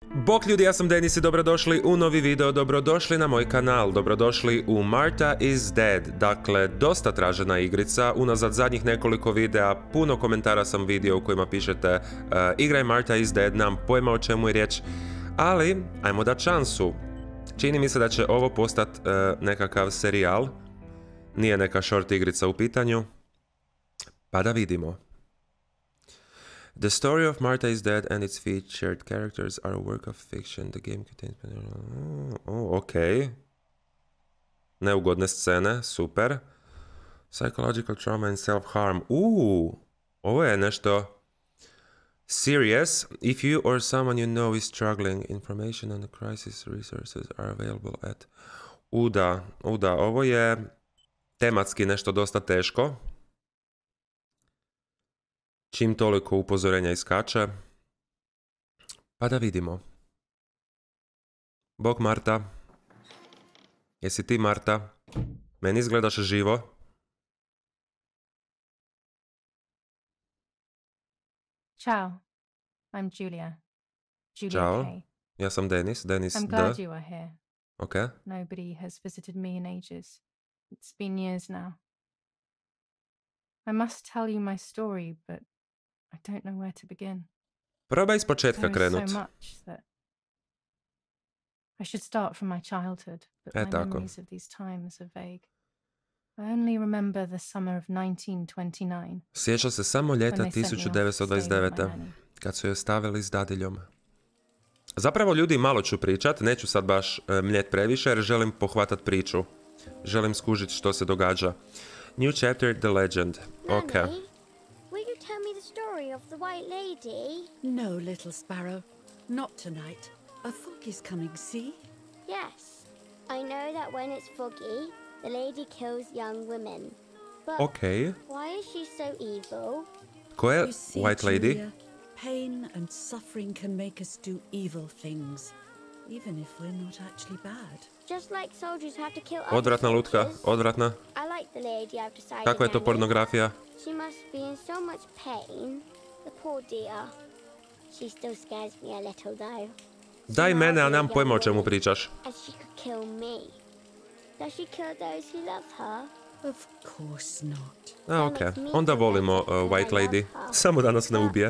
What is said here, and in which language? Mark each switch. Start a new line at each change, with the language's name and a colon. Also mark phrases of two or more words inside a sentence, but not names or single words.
Croatian: Bok ljudi, ja sam Denis i dobrodošli u novi video, dobrodošli na moj kanal, dobrodošli u Marta is Dead, dakle dosta tražena igrica, unazad zadnjih nekoliko videa, puno komentara sam vidio u kojima pišete igraj Marta is Dead, nemam pojma o čemu je riječ, ali ajmo dat šansu. Čini mi se da će ovo postati nekakav serijal, nije neka short igrica u pitanju, pa da vidimo.
English: The story of Marta is Dead and its featured characters are a work of fiction. The game contains... Okay.
Croatian: Neugodne scene, super.
English: Psychological trauma and self-harm.
Croatian: Ovo je nešto serious.
English: If you or someone you know is struggling, information on the crisis resources are available at...
Croatian: Ovo je tematski nešto dosta teško. Čim toliko upozorenja iskače. Pa da vidimo. Bog Marta. Jesi ti Marta? Meni izgledaš živo.
English: Ciao. I'm Julia.
Croatian: Ciao. K. Ja sam Denis.
English: I'm glad you are here. Okay. Nobody has visited me in ages. It's been years now. I must tell you my story, but I don't know where to begin.
Croatian: Probaj iz početka krenut.
English: There is so much that I should start from my childhood, but my memories of these times are vague. I only remember the summer of 1929.
Croatian: Sjeća se samo ljeta 1929. Kad su je ostavili s dadiljom. Zapravo ljudi, malo ću pričat, neću sad baš mljet previše jer želim pohvatat priču. Želim skužit što se događa.
English: New chapter, the legend. Okay. Of the White Lady? No, little sparrow. Not tonight. A fog is coming, see? Yes. I know that when it's foggy, the lady kills young women. But why is she so evil?
Croatian: Ko je White Lady?
English: Julia, pain and suffering can make us do evil things, even if we're not actually bad. Just like soldiers have to kill other
Croatian: Odvratna lutka, odvratna.
English: I like the lady, I've decided.
Croatian: Kakva je to pornografija?
English: She must be in so much pain. The poor dear. She still scares me a little though.
Croatian: Daj mene, a nemam pojma o čemu pričaš.
English: And she could kill me. Does she kill those who love her? Of course not.
Croatian: Okej. Onda volimo White Lady. Samo da nas ne ubije.